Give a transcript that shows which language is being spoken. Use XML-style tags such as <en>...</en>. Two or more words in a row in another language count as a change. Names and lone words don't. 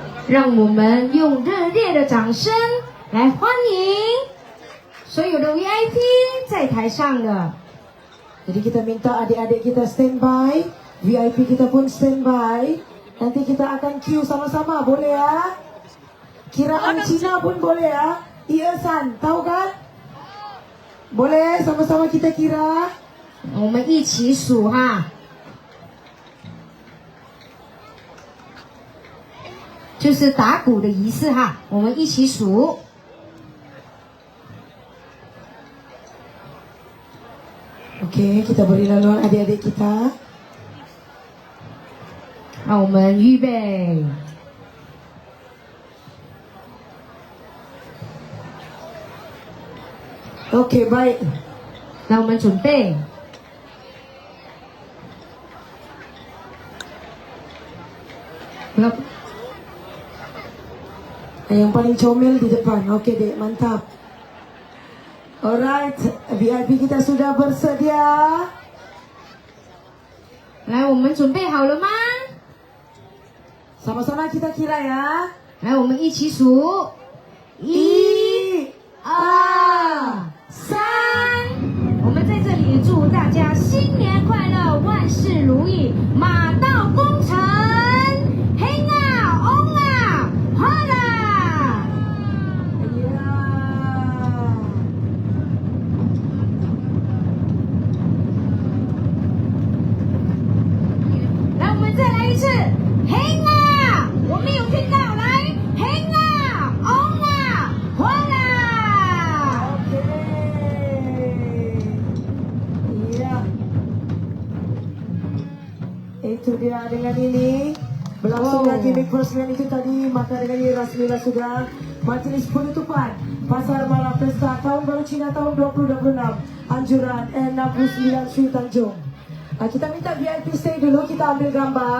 <zh>让我们用热烈的掌声来欢迎所有的 VIP 在台上的。</zh> <ms>Jadi kita minta adik-adik kita standby, VIP kita pun standby. Nanti kita akan queue sama-sama, boleh ya? Kiraan Cina pun boleh ya? Iya San, tahu kan? Boleh sama-sama kita kira.</ms> <zh>我们一起数哈，就是打鼓的仪式哈，我们一起数。</zh> <ms>Okey, kita beri laluan adik-adik kita.</ms> <zh>让我们预备，</zh> <ms>Okey, baik.</ms> <zh>让我们准备。</zh> <ms>Berapa? Yang paling comel di depan. Okey dek, mantap. Alright, VIP kita sudah bersedia.</ms> <zh>来，我们准备好了吗？</zh> <ms>Sama-sama kita kira ya.</ms> <zh>来，我们一起数， 1, 2、3。我们在这里祝大家新年快乐，万事如意，马到功成，嘿啊，翁啊，好啦！</zh> <ms>Ya.</ms> <zh>来，我们再来一次，嘿啊！我没有听到，来，嘿啊，翁啊，好啦！</zh> <ms>Iya. Itu dia dengan ini berlangsungnya gimmick peresmian itu tadi, maka dengan ini rasmilah sudah majelis penutupan Pasar Malam Pesta Tahun Baru Cina tahun 2026 Anjuran N69 Sri Tanjung. Kita minta VIP stay dulu, kita ambil gambar.</ms>